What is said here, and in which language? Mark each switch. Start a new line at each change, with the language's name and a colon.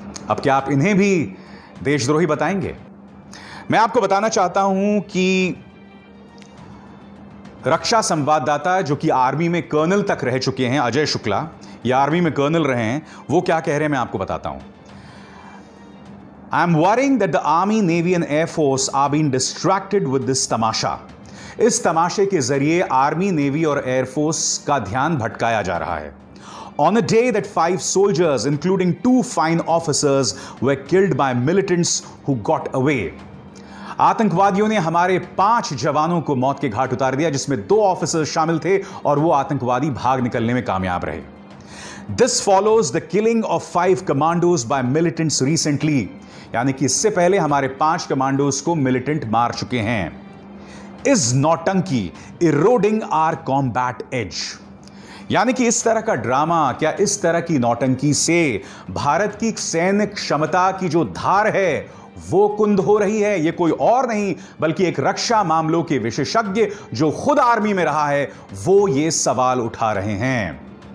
Hindi: अब क्या आप इन्हें भी देशद्रोही बताएंगे? मैं आपको बताना चाहता हूं कि रक्षा संवाददाता जो कि आर्मी में कर्नल तक रह चुके हैं, अजय शुक्ला, या आर्मी में कर्नल रहे हैं, वो क्या कह रहे हैं मैं आपको बताता हूं।
English: I am worrying that the army, navy and air force are being distracted with this tamasha.
Hindi: इस तमाशे के जरिए आर्मी, नेवी और एयरफोर्स का ध्यान भटकाया जा रहा है।
English: On a day that 5 soldiers, including 2 fine officers, were killed by militants who got away.
Hindi: आतंकवादियों ने हमारे 5 जवानों को मौत के घाट उतार दिया, जिसमें 2 ऑफिसर्स शामिल थे और वो आतंकवादी भाग निकलने में कामयाब रहे।
English: This follows the killing of 5 commandos by militants recently.
Hindi: यानी कि इससे पहले हमारे 5 कमांडोज को मिलिटेंट मार चुके हैं।
English: Is नौटंकी eroding our combat edge?
Hindi: यानी कि इस तरह का ड्रामा, क्या इस तरह की नौटंकी से भारत की सैन्य क्षमता की जो धार है वो कुंद हो रही है? ये कोई और नहीं बल्कि एक रक्षा मामलों के विशेषज्ञ जो खुद आर्मी में रहा है वो ये सवाल उठा रहे हैं।